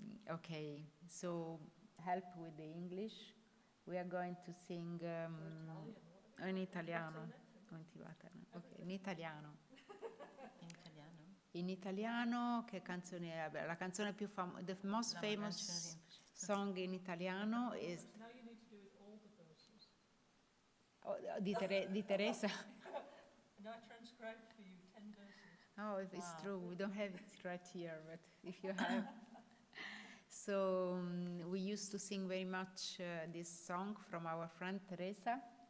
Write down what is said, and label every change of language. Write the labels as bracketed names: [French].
[English] Okay, so help with the English. We are going to sing in italiano. Okay, in italiano. In italiano? [Italian] In italiano, che canzone è? La canzone più famosa, [English] the most famous song in italiano is... Now you need to do it all the verses. [Italian] Di Teresa. [English] And I transcribed for you 10 verses. Oh, if it's true, we don't have it right here, but if you have. So we used to sing very much this song from our friend Teresa.